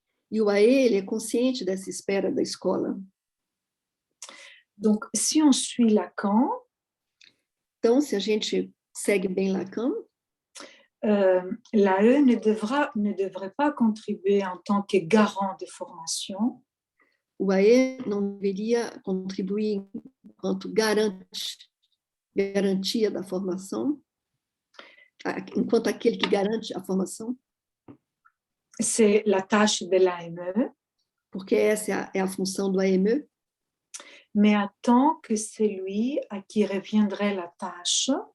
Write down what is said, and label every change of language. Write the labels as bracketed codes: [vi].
[pt] E o AE, ele é consciente dessa espera da escola. [fr] Donc, si on suit Lacan, [pt] então, se a gente segue bem Lacan, [fr] l'AE ne devrait pas contribuer en tant que garant de formation. [pt] O AE não deveria contribuir enquanto garantia da formação, enquanto aquele que garante a formação. [fr] C'est la tâche de l'AME. [pt] Porque essa é a função do AME. [fr] Mais attend que celui à qui reviendrait la tâche.